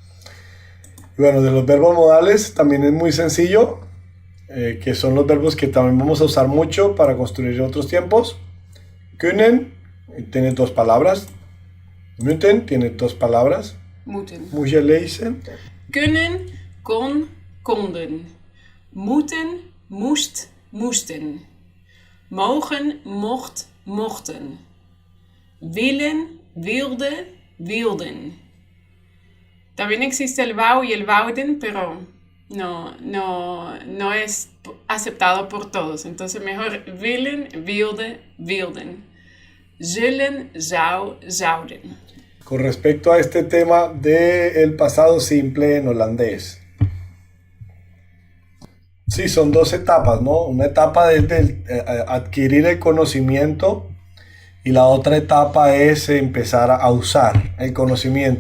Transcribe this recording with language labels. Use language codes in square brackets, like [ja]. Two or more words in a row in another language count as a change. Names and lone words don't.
[es] Y bueno, de los verbos modales también es muy sencillo, que son los verbos que también vamos a usar mucho para construir otros tiempos. Kunnen tiene dos palabras. Moeten tiene dos palabras. Moeten. [nl] Moet je lezen? Kunnen, kon, konden. Moeten, moest, moesten. Mogen, mocht, mochten. Willen, wilde, wilden. [es] También existe el wou y el wouden, pero no es aceptado por todos. Entonces mejor [nl] willen, wilde, wilden. Zullen, zou, zouden. [es] Con respecto a este tema del pasado simple en holandés. Sí, son dos etapas, ¿no? Una etapa de adquirir el conocimiento y la otra etapa es empezar a usar el conocimiento.